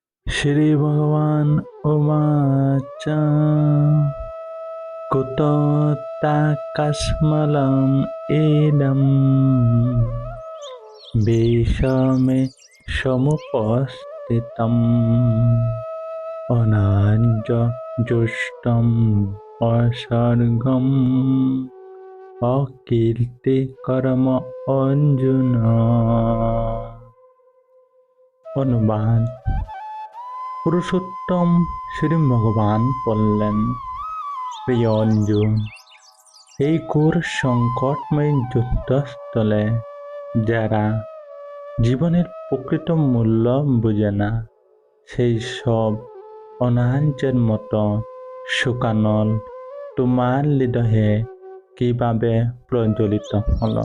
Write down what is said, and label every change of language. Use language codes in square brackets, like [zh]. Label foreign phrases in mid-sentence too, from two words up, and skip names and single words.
[sa] श्रीभगवानुवाच कुतो ताकस्मलम् इदं विषमे समुपस्थितम् अनार्यजुष्टम् असर्गम् अकीर्तिकरम अर्जुन। [bn] অনুবাদ। পুরুষোত্তম শ্রী ভগবান বললেন, প্রিয় অর্জুন, এই ঘোর সংকটময় যুদ্ধস্থলে যারা জীবনের প্রকৃত মূল্য বুঝে না, সেই সব অনার্যের মতো শোকানল তোমার হৃদয়ে কিভাবে প্রজ্বলিত হলো?